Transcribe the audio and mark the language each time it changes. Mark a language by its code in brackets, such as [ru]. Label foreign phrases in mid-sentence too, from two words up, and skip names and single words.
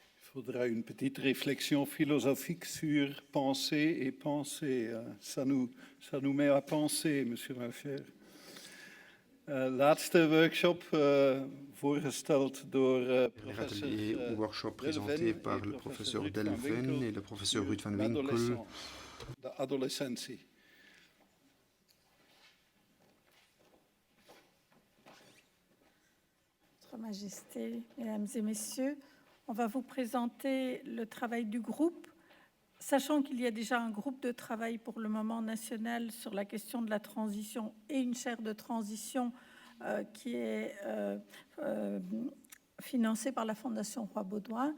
[fr] faudra une petite réflexion philosophique sur penser et penser. Ça nous met à penser, Monsieur Macher. [nl] Laatste workshop voorgesteld door professeur [fr] workshop présenté par le professeur Delven et le professeur Ruud van Winkel. [nl] De adolescentie. [fr] Votre Majesté, Mesdames et Messieurs, on va vous présenter le travail du groupe, sachant qu'il y a déjà un groupe de travail pour le moment national sur la question de la transition et une chaire de transition qui est financée par la Fondation Roi-Baudouin.